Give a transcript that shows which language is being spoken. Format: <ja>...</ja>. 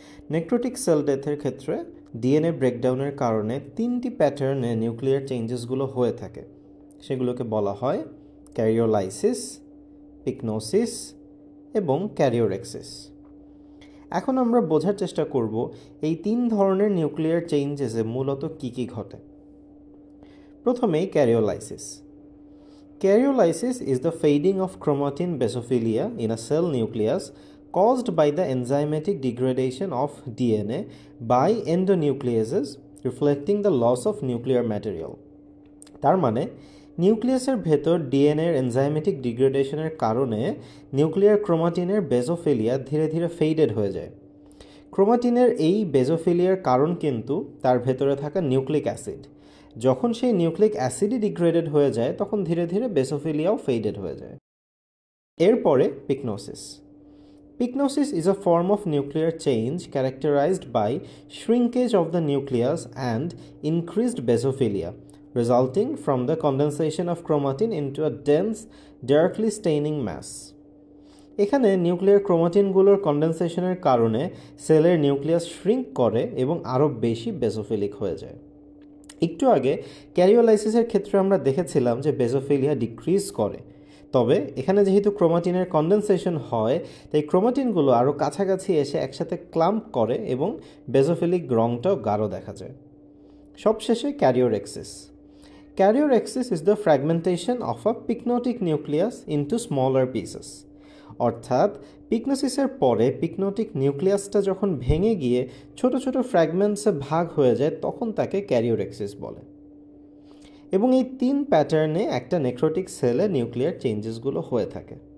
<bn>Necrotic sell ডেথের ক্ষেত্রে DNA ব্রেকডাউনের কারণে 3টি প্যাটার্নে নিউক্লিয়ার চেঞ্জেসগুলো হয়ে থাকে। সেগুলোকে বলা হয় ক্যারিওলাইসিস, পিকনোসিস এবং ক্যারিওরেক্সিস। এখন আমরা বোঝার চেষ্টা করব এই 3 ধরনের নিউক্লিয়ার চেঞ্জেসে মূলত কী কী ঘটে। প্রথমেই ক্যারিওলাইসিস।</bn> <en>Karyolysis is the fading of chromatin basophilia in a cell nucleus caused by the enzymatic degradation of DNA by endonucleases, reflecting the loss of nuclear material.</en> <bn>তার মানে নিউক্লিয়াসের ভেতর ডিএনএর এনজাইমেটিক ডিগ্রেডেশনের কারণে নিউক্লিয়ার ক্রোমাটিনের বেজোফিলিয়া ধীরে ধীরে ফেডেড হয়ে যায়। ক্রোমাটিনের এই বেজোফিলিয়ার কারণ কিন্তু তার ভেতরে থাকা নিউক্লিক অ্যাসিড। যখন সেই নিউক্লিক অ্যাসিডই ডিগ্রেডেড হয়ে যায় তখন ধীরে ধীরে বেসোফিলিয়াও ফেডেড হয়ে যায়। এরপরে পিকনোসিস।</bn> <en>Pycnosis is a form of nuclear change characterized by shrinkage of the nucleus and increased basophilia, resulting from the condensation of chromatin into a dense, darkly staining mass.</en> <bn>এখানে nuclear ক্রোমাটিনগুলোর কন্ডেনসেশনের কারণে সেলের নিউক্লিয়াস শ্রিঙ্ক করে এবং আরও বেশি basophilic হয়ে যায়। একটু আগে ক্যারিওলাইসিসের ক্ষেত্রে আমরা দেখেছিলাম যে বেসোফিলিয়া ডিক্রিজ করে, তবে এখানে যেহেতু ক্রোমাটিনের কন্ডেনসেশন হয় তাই ক্রোমাটিনগুলো আরও কাছাকাছি এসে একসাথে ক্লাম্প করে এবং বেসোফিলিক রংটাও গাঢ় দেখা যায়। সবশেষে ক্যারিওরেক্সিস।</bn> <en>Karyorrhexis is the fragmentation of a pycnotic nucleus into smaller pieces.</en> <bn>অর্থাৎ পিকনোসিসের পরে পিকনোটিক নিউক্লিয়াসটা যখন ভেঙে গিয়ে ছোট ছোট ফ্র্যাগমেন্টসে ভাগ হয়ে যায় তখন তাকে ক্যারিওরেক্সিস বলে। এবং এই 3 প্যাটার্নে একটা নেক্রোটিক সেলে নিউক্লিয়ার চেঞ্জেসগুলো হয়ে থাকে।</bn>